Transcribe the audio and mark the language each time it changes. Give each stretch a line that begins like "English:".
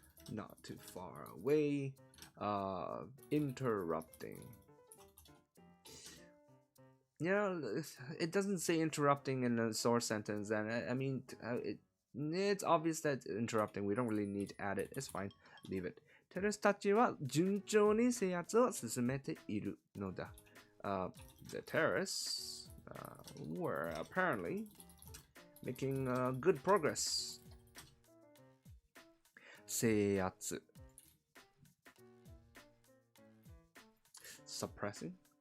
English: Not too far away. Interrupting. You know, it doesn't say interrupting in a source sentence, and it's obvious that it's interrupting. We don't really need to add it. It's fine. Leave it.
Japanese: テレスたちは順調に制圧を進めているのだ。
English: The terrorists were apparently making good progress. 制圧 suppressing.